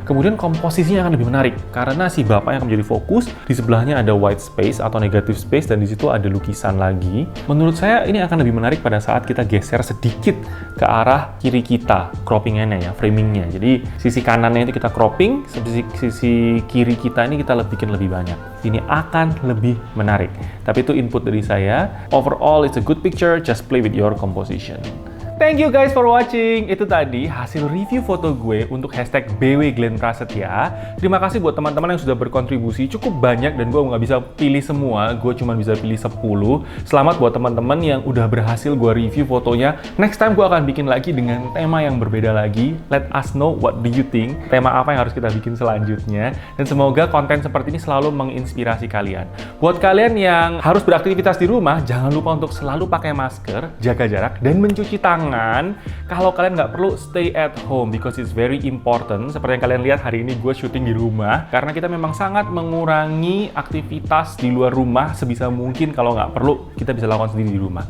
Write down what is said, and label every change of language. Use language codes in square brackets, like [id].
[id] Kemudian komposisinya akan lebih menarik karena si bapaknya akan menjadi fokus, di sebelahnya ada white space atau negative space, dan di situ ada lukisan lagi. Menurut saya ini akan lebih menarik pada saat kita geser sedikit ke arah kiri kita, croppingannya ya, framingnya. Jadi sisi kanannya itu kita cropping, sisi kiri kita ini kita bikin lebih banyak. Ini akan lebih menarik. Tapi itu input dari saya. [en] Overall, it's a good picture. Just play with your composition. Thank you guys for watching. [id] Itu tadi hasil review foto gue untuk hashtag BW Glenn Prasetya. Terima kasih buat teman-teman yang sudah berkontribusi cukup banyak, dan gue nggak bisa pilih semua, gue cuma bisa pilih 10. Selamat buat teman-teman yang udah berhasil gue review fotonya. Next time gue akan bikin lagi dengan tema yang berbeda lagi. [en] Let us know what do you think, [id] tema apa yang harus kita bikin selanjutnya. Dan semoga konten seperti ini selalu menginspirasi kalian. Buat kalian yang harus beraktivitas di rumah, jangan lupa untuk selalu pakai masker, jaga jarak, dan mencuci tangan. Kalau kalian nggak perlu, [en] stay at home because it's very important. [id] Seperti yang kalian lihat hari ini gue syuting di rumah karena kita memang sangat mengurangi aktivitas di luar rumah sebisa mungkin. Kalau nggak perlu, kita bisa lakukan sendiri di rumah.